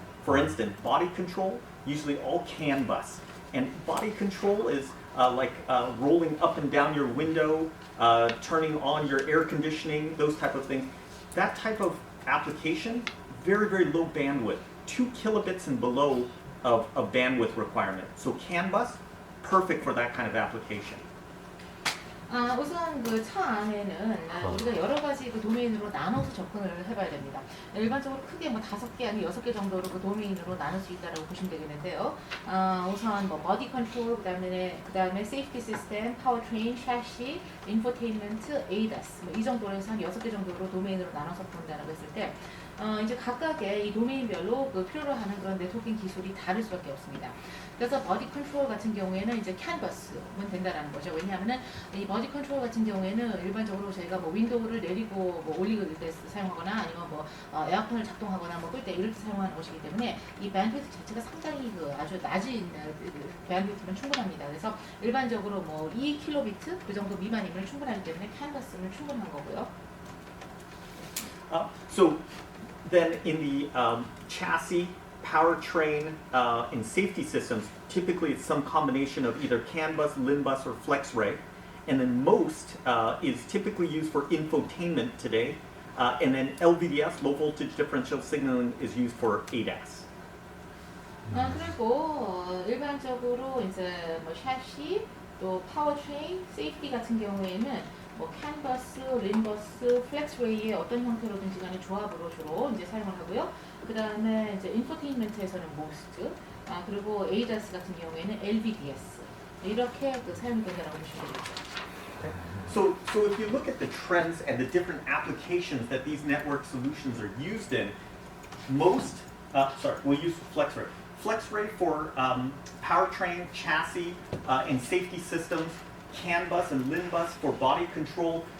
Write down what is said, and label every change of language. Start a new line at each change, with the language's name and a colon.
English: For instance, body control, usually all CAN bus. And body control is like rolling up and down your window, turning on your air conditioning, those type of things. That type of application, very, very low bandwidth, 2 kilobits and below of bandwidth requirement. So CAN bus, perfect for that kind of application.
Korean: 우선 그 차 안에는 우리가 여러 가지 그 도메인으로 나눠서 접근을 해봐야 됩니다. 일반적으로 크게 뭐 5개 아니 6개 정도로 그 도메인으로 나눌 수 있다라고 보시면 되겠는데요. 우선 뭐 버디 컨트롤, 그다음에 세이프티 시스템, 파워트레인, 샤시, 인포테인먼트, ADAS 뭐 이 정도로 해서 한 6개 정도로 도메인으로 나눠서 본다라고 했을 때 이제 각각의 이 도메인별로 그 필요로 하는 그런 네트워킹 기술이 다를 수밖에 없습니다. 그래서 버디 컨트롤 같은 경우에는 이제 캔버스면 된다라는 거죠. 왜냐하면은 이 버디 컨트롤 같은 경우에는 일반적으로 저희가 뭐 윈도우를 내리고 뭐 올리고 이럴 때 사용하거나 아니면 뭐 에어컨을 작동하거나 뭐 끌 때 이럴 때 사용하는 것이기 때문에 이 밴드위드 자체가 상당히 그 아주 낮은 밴드위드면 충분합니다. 그래서 일반적으로 뭐 2kbit 그 정도 미만이면 충분하기 때문에 캔버스는 충분한 거고요.
English: So then in the chassis, powertrain, and safety systems, typically it's some combination of either CAN bus, LIN bus, or FlexRay. And then most is typically used for infotainment today. And then LVDS, low voltage differential signaling, is used for ADAS.
Korean: 그리고 일반적으로 이제 뭐 샤시, 또 파워트레인, 세이프티 같은 경우에는 뭐 캔버스, 린버스, 플렉스레이의 어떤 형태로든지 간에 조합으로 주로 이제 사용을 하고요. 그 다음에 이제 인포테인먼트에서는 모스트, 그리고 ADAS 같은 경우에는 LVDS 이렇게 그 사용된다라고 보시면 되겠죠.
English: So if you look at the trends and the different applications that these network solutions are used in, we'll use FlexRay. FlexRay for powertrain, chassis, and safety systems, CAN bus and LIN bus for body control.